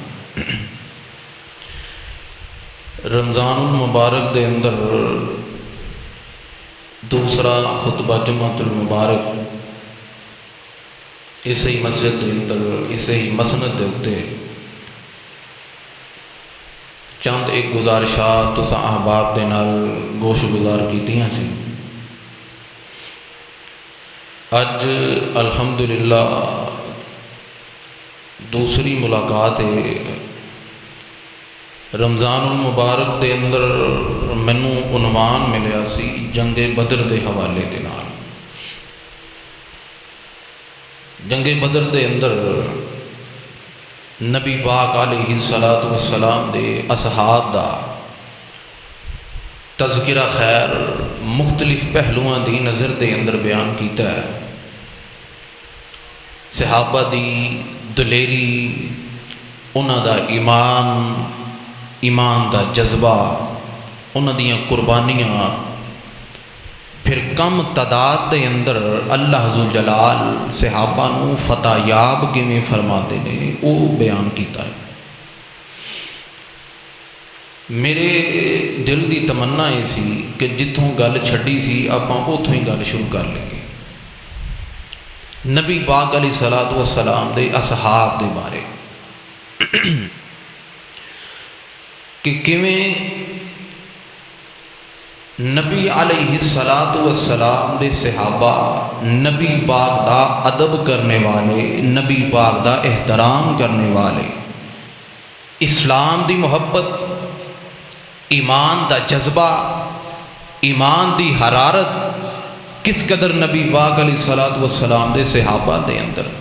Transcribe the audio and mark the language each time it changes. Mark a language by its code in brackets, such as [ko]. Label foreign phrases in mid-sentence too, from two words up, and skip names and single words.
[pa] رمضان المبارک دے اندر دوسرا خطبہ جمعۃ المبارک اسے ہی مسجد دے اندر اسے ہی مسند دے اتے چند ایک گزارشات تساں احباب دے نال گوش گزار کیتیاں سی۔ اج الحمدللہ دوسری ملاقات ہے۔ رمضان المبارک دے اندر مینوں عنوان ملیا سی جنگ بدر دے حوالے دے نال۔ جنگ بدر دے اندر نبی پاک [ar] علیہ الصلاۃ والسلام [pa] دے اصحاب دا تذکرہ خیر مختلف پہلوؤں دی نظر دے اندر بیان کیتا ہے۔ صحابہ دی دلیری، انہاں دا ایمان دا جذبہ، انہاں دیاں قربانیاں، پھر کم تعداد دے اندر اللہ ذوالجلال صحابہ نو فتح یاب کیویں فرماتے نے وہ بیان کیتا ہے۔ میرے دل دی تمنا یہ سی کہ جتوں گل چھڈی سی آپاں اتوں ہی گل شروع کر لیں گے۔ نبی پاک [ar] علیہ الصلاۃ والسلام [pa] دے اصحاب دے بارے کہ کیویں نبی [ar] علیہ الصلاۃ والسلام [pa] دے صحابہ نبی پاک دا ادب کرنے والے، نبی پاک دا احترام کرنے والے، اسلام دی محبت، ایمان دا جذبہ، ایمان دی حرارت کس قدر نبی پاک [ar] علیہ الصلاۃ والسلام [pa] دے صحابہ دے اندر